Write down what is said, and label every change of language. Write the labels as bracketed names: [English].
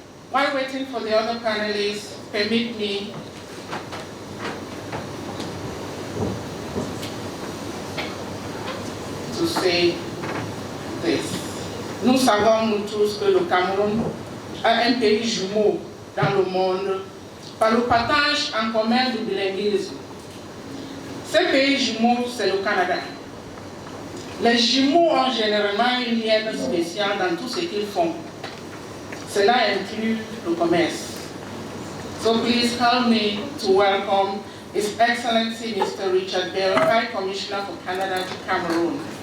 [English] While waiting for the other panelists, permit me to say this. [French] Nous savons nous tous que le Cameroun est un pays jumeau dans le monde par le partage en commun du bilinguisme. Ce pays jumeau, c'est le Canada. Les jumeaux ont généralement une liaison spéciale dans tout ce qu'ils font. Cela inclut le commerce. [English] So please help me to welcome His Excellency Mr. Richard Bell, High Commissioner for Canada to Cameroon.